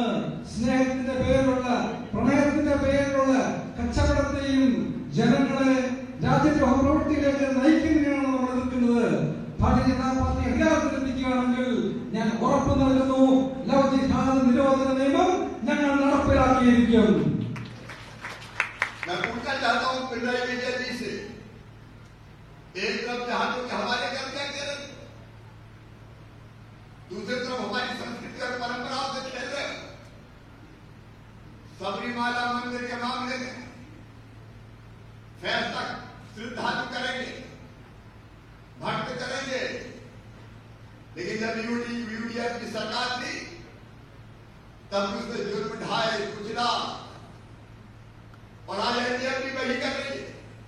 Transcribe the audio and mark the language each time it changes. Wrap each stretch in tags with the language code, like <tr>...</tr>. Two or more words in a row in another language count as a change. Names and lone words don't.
<ml>സ്നേഹത്തിന്റെ പേരിലുള്ള, പ്രണയത്തിന്റെ പേരിലുള്ള കച്ചവടത്തെയും ജനങ്ങളെ രാജ്യദ്രോഹ പ്രവൃത്തിയിലേക്ക് നയിക്കുന്നതിനാണ് നമ്മൾ എതിർക്കുന്നത്. ഭാരതീയ ജനതാ പാർട്ടി അധികാരത്തിലെത്തിക്കുകയാണെങ്കിൽ ഞാൻ ഉറപ്പ് നൽകുന്നു, ലവ് ജിഹാദ് നിരോധന നിയമം ഞങ്ങൾ നടപ്പിലാക്കിയിരിക്കും.</ml> <hi>मैं पूछना चाहता हूं पिनराई विजयन जी से, एक तरफ जहाजों के हवाले कर दिया केरल, दूसरी तरफ हमारी संस्कृति और परंपराओं से खेल रहे। सबरीमाला मंदिर के मामले में फैसला श्रद्धालु करेंगे, भक्त करेंगे, लेकिन जब यूडीएफ की सरकार थी तब उसने जुल्म ढाए कुचला, और आज एनडीएफ भी वही कर रही है।</hi>